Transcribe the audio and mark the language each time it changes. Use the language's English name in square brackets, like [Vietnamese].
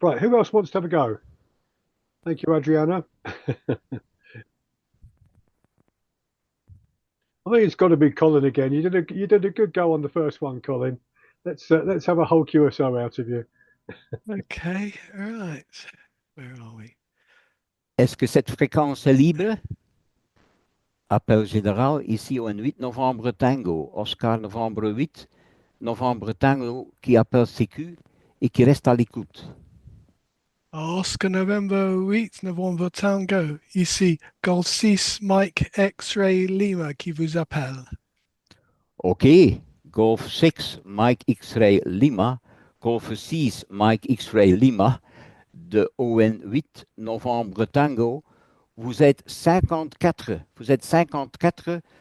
[English] Right, who else wants to have a go? Thank you, Adriana. I think it's got to be Colin again. You did a good go on the first one, Colin. Let's have a whole QSO out of you. Okay, right. Where are we? [French] Est-ce que cette fréquence est libre? Appel général, ici au N8 Novembre Tango, Oscar Novembre 8, Novembre Tango qui appelle CQ et qui reste à l'écoute. [English] Oscar November 8, November Tango. [French] Ici, Golf 6, Mike X-Ray Lima qui vous appelle. OK, Golf 6, Mike X-Ray Lima, Golf 6, Mike X-Ray Lima, de ON8 Novembre Tango. Vous êtes 54. Vous êtes 54.